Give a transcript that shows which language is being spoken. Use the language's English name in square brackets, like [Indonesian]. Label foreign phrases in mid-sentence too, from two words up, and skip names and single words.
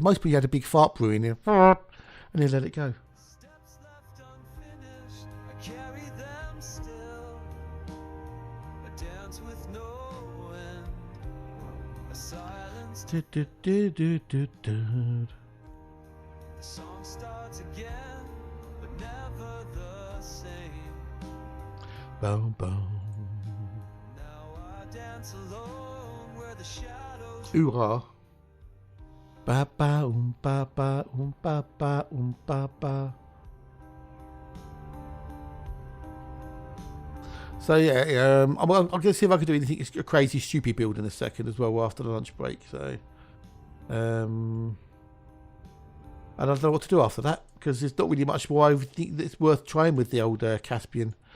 [English] Most people had a big fart brewing there, and then let it go. The song starts again, but never the same. Boom, boom. Now I dance alone where the shadows. Hoorah. Ba ba ba ba ba ba ba ba. So yeah, I'm gonna see if I can do anything a crazy, stupid build in a second as well after the lunch break. So, and I don't know what to do after that because there's not really much more I think that's worth trying with the old Caspian.